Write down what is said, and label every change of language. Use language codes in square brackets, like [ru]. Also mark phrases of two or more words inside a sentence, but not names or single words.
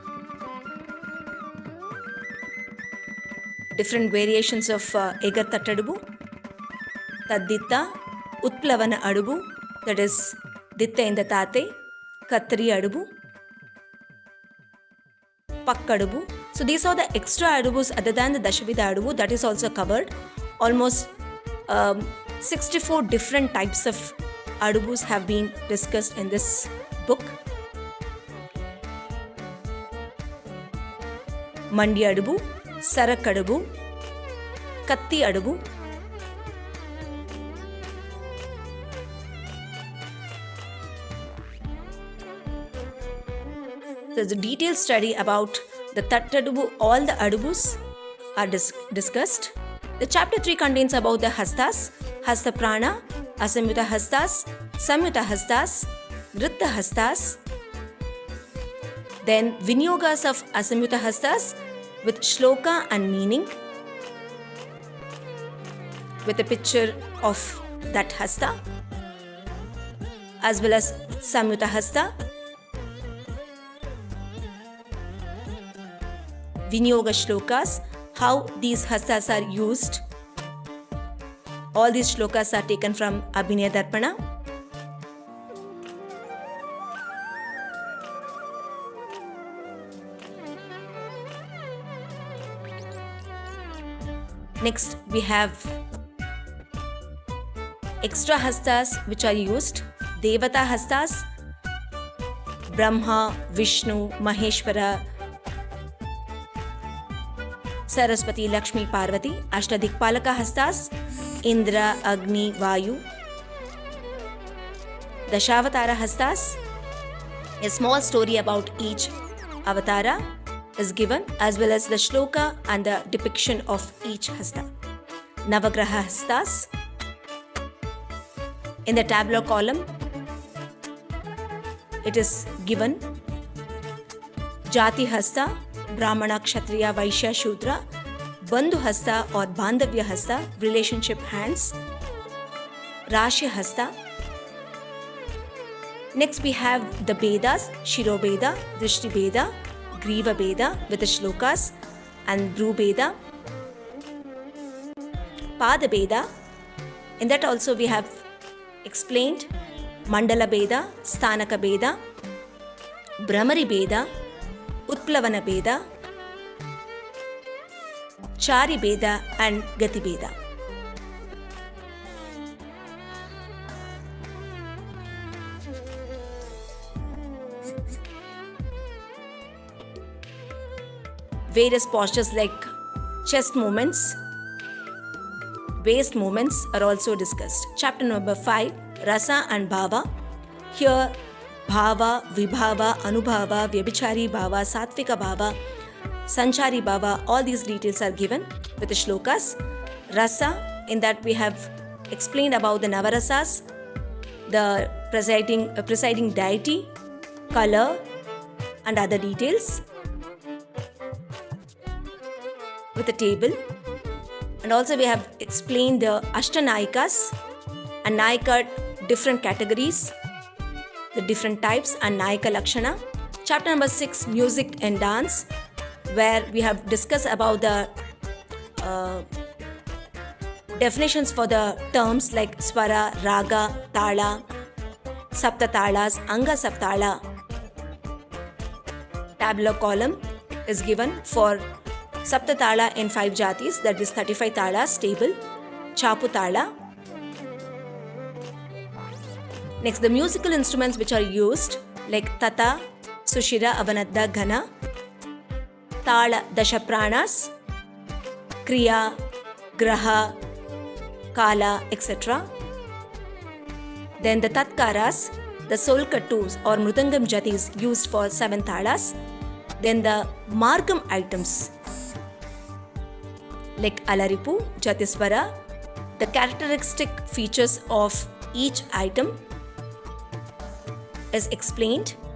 [en] Different variations of Egar Tattadabu, Tadditta, Utplavana Adabu, that is Ditta in the Tate, Kattari Adabu, Pakkadabu. So these are the extra adabus other than the Dashavida adabu that is also covered. Almost 64 different types of adabus have been discussed in this book. Mandi adabu, Sarak adabu, Katti adabu, there's a detailed study about the Tattadabu. All the adabus are discussed. The chapter 3 contains about the hastas, hasta prana, asamyuta hastas, samyuta hastas, vritta hastas. Then vinyogas of asamyuta hastas with shloka and meaning, with a picture of that hasta, as well as samyuta hasta. Vinyoga shlokas, how these hastas are used. All these shlokas are taken from Abhinaya Darpana. Next, we have extra hastas which are used. Devata hastas, Brahma, Vishnu, Maheshwara, Saraswati, Lakshmi, Parvati. Ashtadikpalaka hastas, Indra, Agni, Vayu. Dashavatara hastas, a small story about each avatara is given, as well as the shloka and the depiction of each hasta. Navagraha hastas, in the tabular column it is given. Jati hasta, Brahmana, Kshatriya, Vaishya, Shudra. Bandhu hasta or Bandhavya hasta, relationship hands. Rashi hasta. Next we have the Vedas, Shiro Veda, Drishti Veda, Griva Veda with the shlokas, and Bru Veda. Pada Veda, in that also we have explained Mandala Veda, Sthanaka Veda, Brahmari Veda, Utplavana Veda, Chari Veda and Gati Veda. Various postures like chest movements, waist movements are also discussed. Chapter number 5, Rasa and Bhava. Here Bhava, Vibhava, Anubhava, Vyabhichari Bhava, Satvika Bhava, Sanchari Bhava, all these details are given with the shlokas. Rasa, in that we have explained about the Navarasas, the presiding deity, color, and other details with a table. And also we have explained the Ashtanayikas and Nayika different categories, the different types and Nayika Lakshana. Chapter number 6, music and dance, where we have discussed about the definitions for the terms like swara, raga, tala, sapta talas, anga saptala. Tabular column is given for sapta tala in 5 jatis, that is 35 talas stable, chapu tala. Next, the musical instruments which are used like tata, sushira, avanadda, ghana, tala, dashapranas, kriya, graha, kala, etc. Then the tatkaras, the solkattus or mridangam jatis used for 7 talas. Then the margam items like alaripu, jatiswara, the characteristic features of each item is explained.